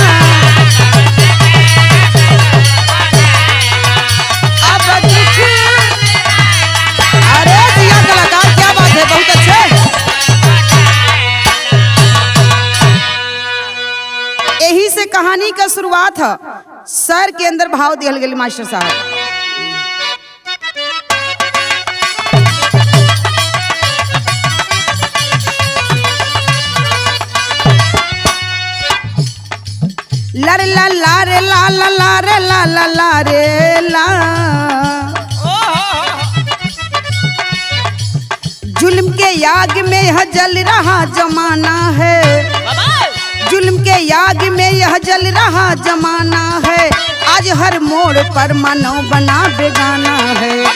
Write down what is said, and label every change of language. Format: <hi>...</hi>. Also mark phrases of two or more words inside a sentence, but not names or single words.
<hi>अब दुख अरे दिया कलाकार, क्या बात है, बहुत अच्छे। यही से कहानी का शुरुआत है। सर के अंदर भाव दिया गया मास्टर साहब। लर ला ला रे ला ला ला रे ला ला ला रे ला। जुल्म के याग में यह जल रहा जमाना है, जुल्म के याग में यह जल रहा जमाना है। आज हर मोड़ पर मानव बना बेगाना है।</hi>